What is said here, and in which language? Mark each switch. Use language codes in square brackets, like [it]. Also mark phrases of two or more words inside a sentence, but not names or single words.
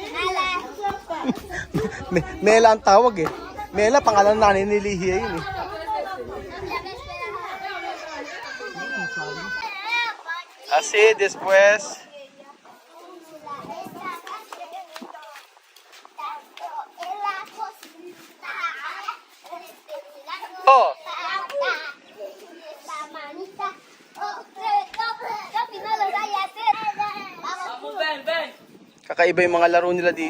[tl] Mela ang tawag eh. Mela, pangalan nanay ni Lihiya yun eh. [es] Así, después. [tl] Oh, kakaiba yung mga laro nila dito.